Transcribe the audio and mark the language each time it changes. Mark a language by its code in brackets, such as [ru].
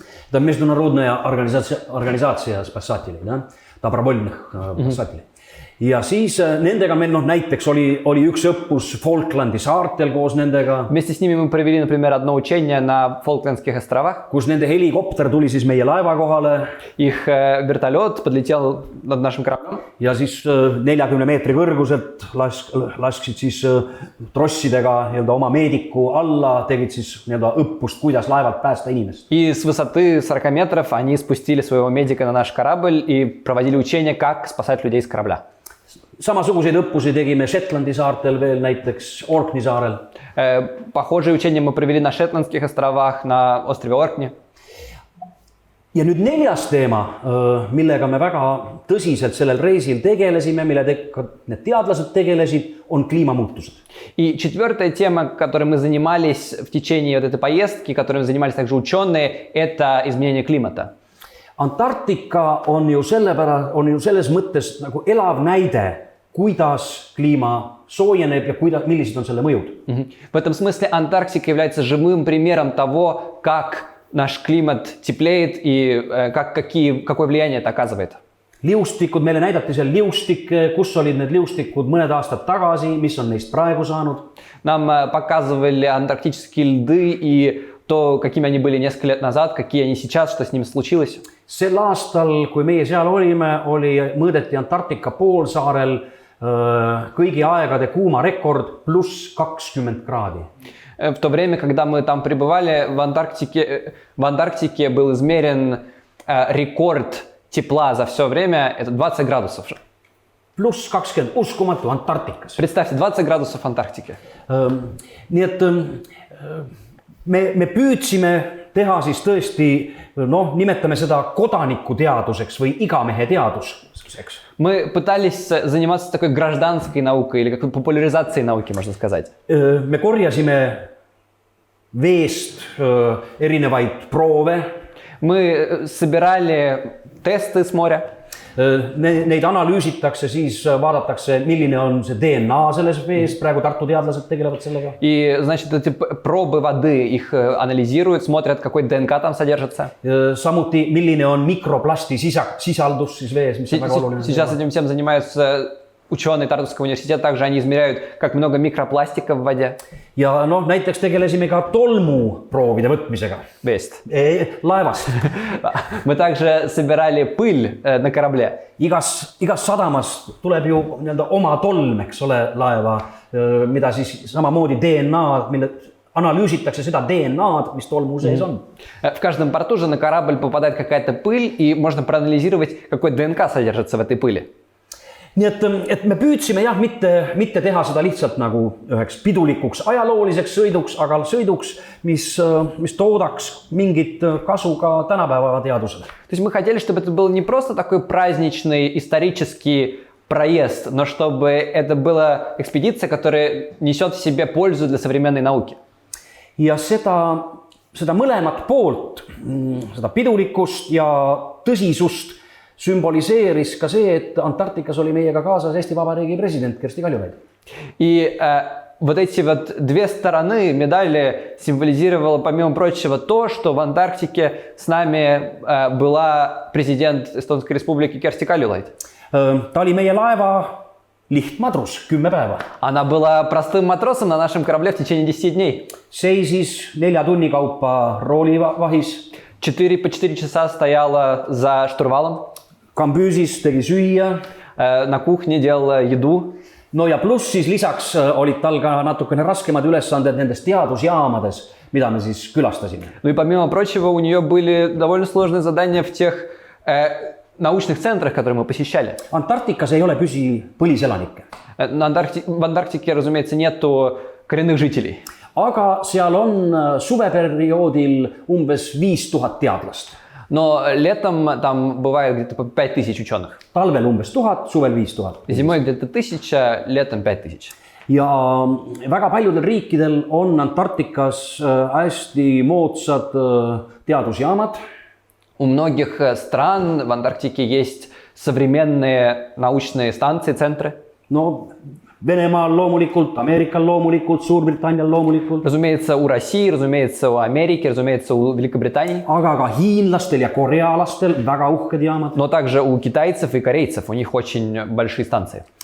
[ru] Это международная организация спасателей, да? Добровольных спасателей. [et] Ja siis nendega meil näiteks oli üks õppus Falklandi saartel koos nendega. [ru] Вместе с ними мы провели, например, одно учение на Фолклендских островах. [et] Kus nende helikopter tuli siis meie laeva kohale. [ru] Их вертолет подлетел над нашим кораблем. [et] Ja siis 40 meetri kõrguselt lasksid siis trossidega oma meediku alla, tegid siis õppust, kuidas laevalt päästa inimest. [ru] И с высоты 40 метров они спустили своего медика на наш корабль и проводили учение, как спасать людей с корабля. [et] Samasuguseid õppusi tegime Shetlandi saartel veel, näiteks Orkney saarel. [ru] Похожие учения мы провели на Шетландских островах, на острове Оркни. [et] Ja nüüd neljas teema, millega me väga tõsiselt sellel reisil tegelesime, millega need teadlased tegelesid, on kliimamuutused. [ru] И четвертая тема, которой мы занимались в течение этой поездки, которой занимались также ученые, это изменение климата. [et] Antarktika on ju selles mõttes nagu elav näide, kuidas kliima soojeneb ja millised on selle mõjud. [ru] В этом смысле Антарктика является живым примером того, как наш климат теплеет и какое влияние это оказывает. [et] Liustikud, meile näidati seal liustikke, kus olid need liustikud mõned aastad tagasi, mis on neist praegu saanud. [ru] Нам показывали антарктические льды и то, какими они были несколько лет назад, какие они сейчас, что с ними случилось? [et] sel aastal, kui meie seal olime, mõõdeti Antarktika poolsaarel kõigi aegade kuuma rekord pluss 20 kraadi. [ru] В то время, когда мы там пребывали, в Антарктике был измерен рекорд тепла за все время, это 20 градусов. [et] Pluss 20, uskumatu Antarktikas. [ru] Представьте, 20 градусов в Антарктике. [et] Nii et me püüdsime teha siis tõesti, noh, nimetame seda kodanikuteaduseks või igamehe teaduseks. [ru] Мы пытались заниматься такой гражданской наукой или какой популяризацией науки, можно сказать. [et] Me korjasime veest erinevaid proove. [ru] Мы собирали тесты с моря. [et] Neid analüüsitakse, siis vaadatakse, milline on see DNA selles vees. Praegu Tartu teadlased tegelevad sellega. [ru] И, значит, эти пробы воды, их анализируют, смотрят, какой ДНК там содержится. [et] Samuti, milline on mikroplasti sisaldus siis vees, mis on väga oluline. [ru] Сейчас этим всем занимаются ученые Тартуского университета. Также они измеряют, как много микропластика в воде. [et] Ja noh, näiteks tegelesime ka tolmuproovide võtmisega. Veest. Laevast. [ru] Мы также собирали пыль на корабле. [et] Igas sadamas tuleb ju oma tolm, eks ole, laeva, mida siis samamoodi DNA, mille analüüsitakse seda DNA-d, mis tolmu sees on. [ru] В каждом порту же на корабль попадает какая-то пыль, и можно проанализировать, какой ДНК содержится в этой пыли. [et] Nii et me püüdsime jah, mitte teha seda lihtsalt nagu üheks pidulikuks ajalooliseks sõiduks, aga sõiduks, mis toodaks mingit kasu ka tänapäeva teadusele. [ru] То есть мы хотели, чтобы это был не просто такой праздничный исторический проезд, но чтобы это была экспедиция, которая несет в себе пользу для современной науки. [et] Ja seda mõlemat poolt, seda pidulikkust ja tõsisust sümboliseeris ka see, et Antarktikas oli meiega kaasas Eesti Vabariigi president Kersti Kaljulaid. [ru] И вот эти вот две стороны медали символизировало, помимо прочего, то, что в Антарктике с нами была президент Эстонской республики Керsti Kaljulaid. [et] Ta oli meie laeva lihtmadrus 10 päeva. [ru] Она была простым матросом на нашем корабле в течение 10 дней. [et] Seisis 4 tunni kaupa roolivahis. [ru] 4 часа стояла за штурвалом. [et] Kambüüsis tegi süüa. [ru] На кухне делала еду. [et] No ja pluss siis lisaks olid tal ka natukene raskemad ülesanded nendes teadusjaamades, mida me siis külastasime. [ru] Ну и помимо прочего, у нее были довольно сложные задания в тех научных центрах, которые мы посещали. [et] Antarktikas ei ole põliselanikke. [ru] В Антарктике, разумеется, нету коренных жителей. [et] Aga seal on suveperioodil umbes 5000 teadlast. [ru] Но летом там бывает где-то по 5000 ученых. [et] Talvel umbes 1000, suvel 5000. [ru] Зимой где-то 1000, летом 5000. [et] Ja väga paljudel riikidel on Antarktikas hästi moodsad teadusjaamad. [ru] У многих стран в Антарктике есть современные научные станции, центры. [et] No, Venemaal loomulikult, Ameerikal loomulikult, Suurbritannial loomulikult. [ru] Разумеется, у России, разумеется, у Америки, разумеется, у Великобритании. [et] Aga ka hiinlastel ja korealastel väga uhked jaamad. [ru] Но также у китайцев и корейцев, у них очень большие станции.